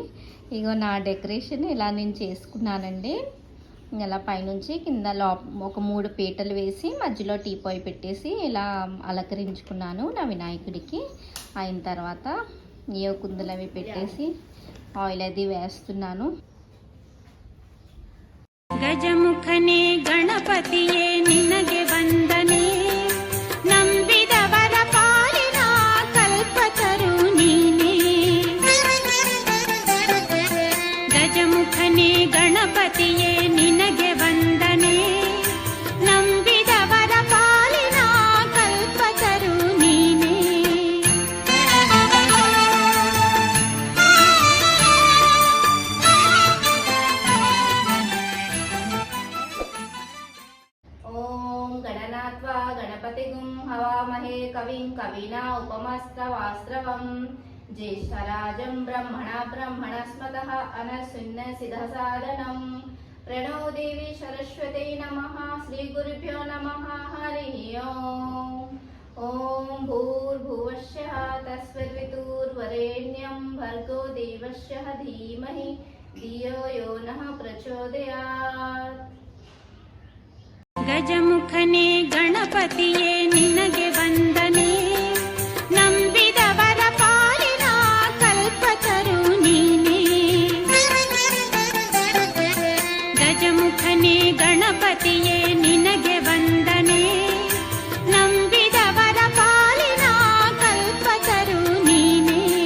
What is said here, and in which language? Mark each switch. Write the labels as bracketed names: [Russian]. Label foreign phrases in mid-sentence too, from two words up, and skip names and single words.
[Telugu] ఇగో నా డెకరేషన్ ఇలా నేను చేసుకున్నానండి. ఇలా పైనుంచి కింద ఒక 3 పీటలు వేసి మధ్యలో టీపాయ్ పెట్టేసి ఇలా అలంకరించుకున్నాను నా వినాయకుడికి. అయిన తర్వాత ఏ కుందులు అవి పెట్టేసి ఆయిల్ అది వేస్తున్నాను. [Kannada] ಗಜಮುಖನೇ ಗಣಪತಿಯೇ ನಿನಗೆ ವಂದನೆ, ನಂಬಿದವರ ಪಾಲಿನ ಕಲ್ಪತರು ನೀನೇ. ಗಜಮುಖನೇ ಗಣಪತಿಯೇ ನಿನಗೆ ವಂದನೆ, ನಂಬಿದವರ ಪಾಲಿನ ಕಲ್ಪತರು ನೀನೇ. [Sanskrit] गणपतिगुं हवामहे कविं कविना उपमस्त्रवास्त्रवं ज्येष्ठराजं ब्रह्मणस्पतः अनशून्यसिद्धसादनं प्रणो देवी सरस्वती नमः. श्रीगुरुभ्यो नमः. हरिः ओम भूर्भुवस्सः तस्सवितुर्वरेण्यं भर्गो देवस्य धीमहि धियो यो नः प्रचोदयात्. [Kannada] ಗಜಮುಖನೇ ಗಣಪತಿಯೇ ನಿನಗೆ ವಂದನೆ, ನಂಬಿದವರ ಪಾಲಿನ ಕಲ್ಪತರು ನೀನೇ. ಗಜಮುಖನೇ ಗಣಪತಿಯೇ ನಿನಗೆ ವಂದನೆ, ನಂಬಿದವರ ಪಾಲಿನ ಕಲ್ಪತರು ನೀನೇ.